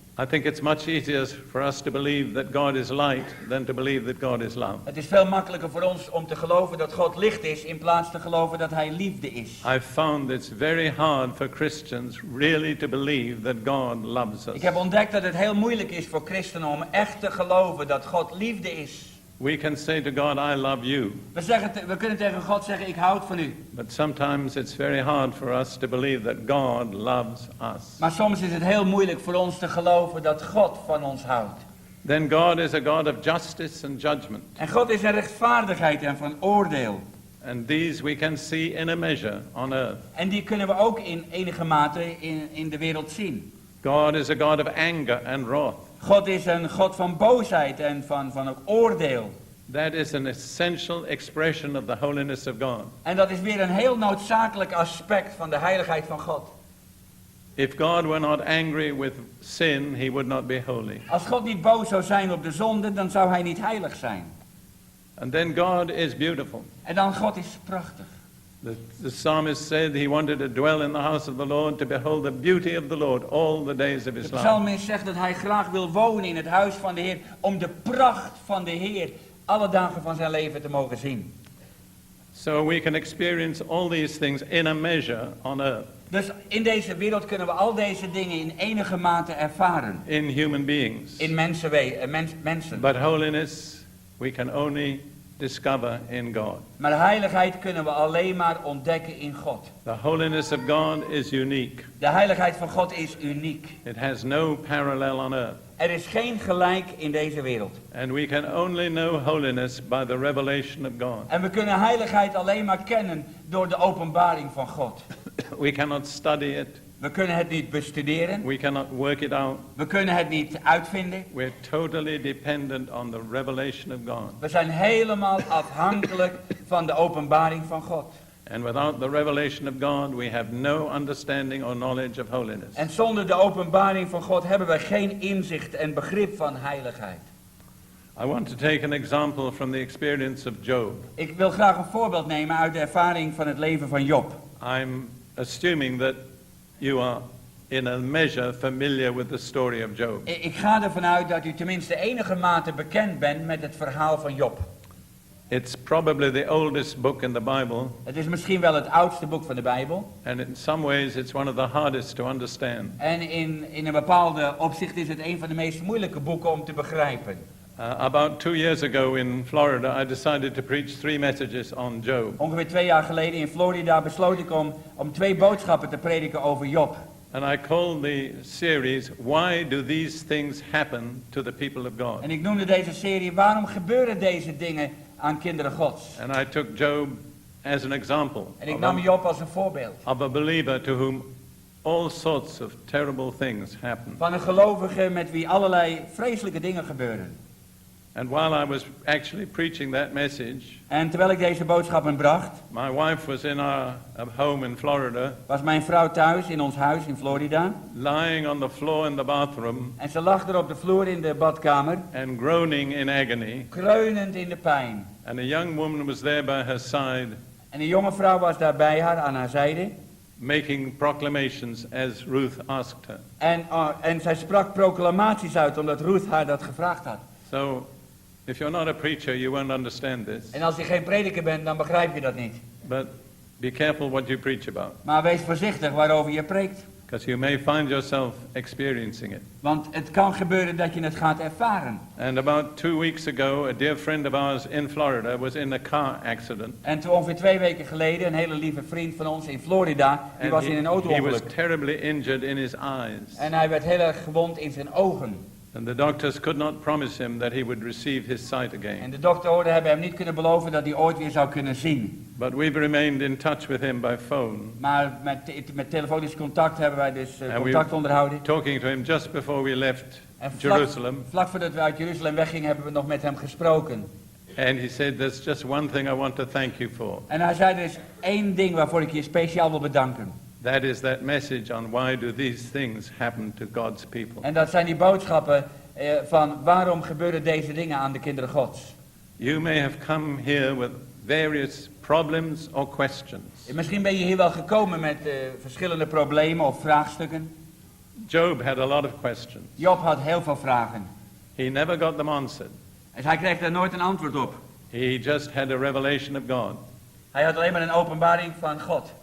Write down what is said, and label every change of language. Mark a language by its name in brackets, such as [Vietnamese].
[English] I think it's much easier for us to believe that God is light than to believe that God is love. [Dutch] Het is veel makkelijker voor ons om te geloven dat God licht is in plaats te geloven dat hij liefde is. [English] I've found it's very hard for Christians really to believe that God loves us. [Dutch] Ik heb ontdekt dat het heel moeilijk is voor christenen om echt te geloven dat God liefde is. [English] We can say to God, I love you. [Dutch] We kunnen tegen God zeggen, ik houd van u. [English] But sometimes it's very hard for us to believe that God loves us. [Dutch] Maar soms is het heel moeilijk voor ons te geloven dat God van ons houdt. [English] Then God is a God of justice and judgment. [Dutch] En God is een rechtvaardigheid en van oordeel. [English] And these we can see in a measure on earth. [Dutch] En die kunnen we ook in enige mate in de wereld zien. [English] God is a God of anger and wrath. [Dutch] God is een God van boosheid en van ook oordeel. [English] That is an essential expression of the holiness of God. [Dutch] En dat is weer een heel noodzakelijk aspect van de heiligheid van God. [English] If God were not angry with sin, he would not be holy. [Dutch] Als God niet boos zou zijn op de zonde, dan zou hij niet heilig zijn. [English] And then God is beautiful. [Dutch] En dan God is prachtig. [English] The psalmist said he wanted to dwell in the house of the Lord, to behold the beauty of the Lord all the days of his [Dutch] De [English] life. [Dutch] psalmist zegt dat hij graag wil wonen in het huis van de Heer, om de pracht van de Heer alle dagen van zijn leven te mogen zien. [English] So we can experience all these things in a measure on earth. [Dutch] Dus in deze wereld kunnen we al deze dingen in enige mate ervaren. [English] In human beings. [Dutch] In mensen. [English] But holiness we can only discover in God. [Dutch] Maar heiligheid kunnen we alleen maar ontdekken in God. [English] The holiness of God is unique. [Dutch] De heiligheid van God is uniek. [English] It has no parallel on earth. [Dutch] Er is geen gelijk in deze wereld. [English] And we can only know holiness by the revelation of God. [Dutch] En we kunnen heiligheid alleen maar kennen door de openbaring van God. [English] We cannot study it. [Dutch] We kunnen het niet bestuderen. [English] We cannot work it out. [Dutch] We kunnen het niet uitvinden. [English] We're totally dependent on the revelation of God. [Dutch] We zijn helemaal afhankelijk van de openbaring van God. [English] And without the revelation of God, we have no understanding or knowledge of holiness. [Dutch] En zonder de openbaring van God hebben we geen inzicht en begrip van heiligheid. [English] I want to take an example from the experience of Job. [Dutch] Ik wil graag een voorbeeld nemen uit de ervaring van het leven van Job. [English] I'm assuming that you are in a measure familiar with the story of Job. [Dutch] Ik ga ervan uit dat u tenminste enige mate bekend bent met het verhaal van Job. [English] It's probably the oldest book in the Bible. [Dutch] Het is misschien wel het oudste boek van de Bijbel. [English] And in some ways it's one of the hardest to understand. [Dutch] En in een bepaalde opzicht is het een van de meest moeilijke boeken om te begrijpen. [English] About 2 years ago in Florida, I decided to preach 3 messages on Job. [Dutch] Ongeveer 2 jaar geleden in Florida besloot ik om 2 boodschappen te prediken over Job. [English] And I called the series, Why Do These Things Happen to the People of God? [Dutch] En ik noemde deze serie, waarom gebeuren deze dingen aan kinderen Gods? [English] And I took Job as an example [Dutch] En ik nam Job als een voorbeeld. [English] of a believer to whom all sorts of terrible things happen. [Dutch] Van een gelovige met wie allerlei vreselijke dingen gebeuren. [English] And while I was actually preaching that message, [Dutch] En terwijl ik deze boodschappen bracht, [English] my wife was in our home in Florida, [Dutch] was mijn vrouw thuis in ons huis in Florida. [English] lying on the floor in the bathroom [Dutch] En ze lag er op de vloer in de badkamer, [English] and groaning in agony. [Dutch] kreunend in de pijn. [English] And a young woman was there by her side, [Dutch] En een jonge vrouw was daar bij haar, aan haar zijde. [English] making proclamations as Ruth asked her. [Dutch] En zij sprak proclamaties uit, omdat Ruth haar dat gevraagd had. [English] So, if you're not a preacher, you won't understand this. [Dutch] En als je geen prediker bent, dan begrijp je dat niet. [English] But be careful what you preach about, [Dutch] Maar wees voorzichtig waarover je preekt. [English] because you may find yourself experiencing it. [Dutch] Want het kan gebeuren dat je het gaat ervaren. [English] And about 2 weeks ago, a dear friend of ours in Florida was in a car accident. [Dutch] En toen ongeveer 2 weken geleden, een hele lieve vriend van ons in Florida, die was in een [English] he was [Dutch] auto-ongeluk. [English] terribly injured in his eyes. [Dutch] En hij werd heel erg gewond in zijn ogen. [English] And the doctors could not promise him that he would receive his sight [Dutch] En [English] again. [Dutch] de doktoren hebben hem niet kunnen beloven dat hij ooit weer zou kunnen zien. [English] But we've remained in touch with him by phone, [Dutch] Maar met telefonisch contact hebben wij dus [English] And [Dutch] contact onderhouden. [English] talking to him just before we left [Dutch] En [English] Jerusalem. [Dutch] vlak voordat we uit Jeruzalem weggingen hebben we nog met hem gesproken. [English] And he said, there's just one thing I want to thank you for. [Dutch] En hij zei, er is 1 ding waarvoor ik je speciaal wil bedanken. [English] That is that message on why do these things happen to God's people. [Dutch] En dat zijn die boodschappen van waarom gebeuren deze dingen aan de kinderen Gods. [English] You may have come here with various problems or questions. [Dutch] En misschien ben je hier wel gekomen met verschillende problemen of vraagstukken. [English] Job had a lot of questions. [Dutch] Job had heel veel vragen. [English] He never got them answered. [Dutch] En hij kreeg daar nooit een antwoord op. [English] He just had a revelation of God. [Dutch] Hij had alleen maar een openbaring van God.